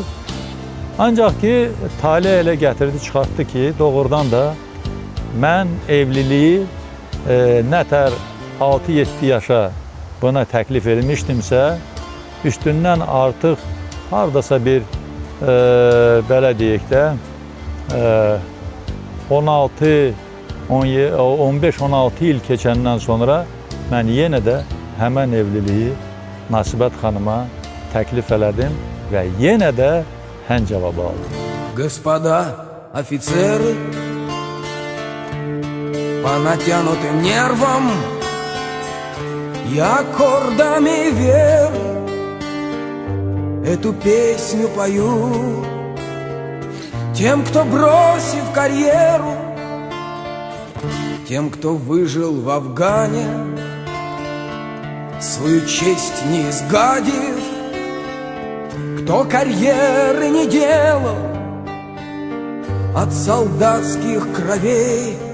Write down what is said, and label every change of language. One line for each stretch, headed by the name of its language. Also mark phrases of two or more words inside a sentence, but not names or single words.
Azerbaijani: Ancaq ki, talih elə gətirdi, çıxartdı ki, doğrudan da mən evliliyi nətər 6-7 yaşa buna təklif edilmişdimsə, üstündən artıq hardasa bir, belə deyək də, 15-16 il keçəndən sonra mən yenə də həmən evliliyi Nasibət xanıma təklif elədim və yenə də hən cavabı aldım.
Russian: Господа офицеры, по натянутым нервам я аккордами веры эту песню пою тем, кто бросив карьеру, тем, кто выжил в Афгане, свою честь не изгадив, кто карьеры не делал от солдатских кровей.